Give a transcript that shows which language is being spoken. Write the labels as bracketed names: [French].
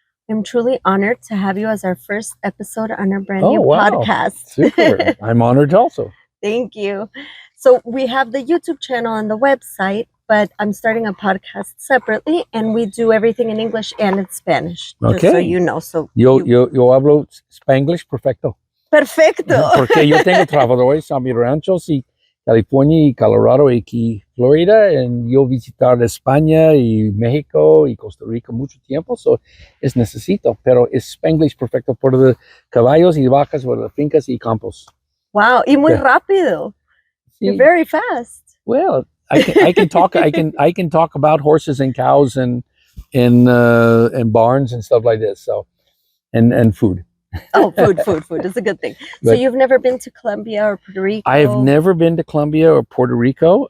[English] I'm truly honored to have you as our first episode on our brand new podcast. Super. I'm honored also. Thank you. So we have the YouTube channel and the website, but I'm starting a podcast separately, and we do everything in English and in Spanish. Okay. Just so you know. So [Spanish] yo hablo Spanglish perfecto. Perfecto. Porque yo tengo trabajadores a mi ranchos y California y Colorado y aquí Florida, y yo visitar España y México y Costa Rica mucho tiempo, so es necesito, pero es Spanglish perfecto por los caballos y vacas, por las fincas y campos. Wow, y muy rápido. Sí. [English] You're very fast. Well, I can talk I can talk about horses and cows and barns and stuff like this. So and food. Oh, food is a good thing. But so you've never been to Colombia or Puerto Rico? I have never been to Colombia or Puerto Rico.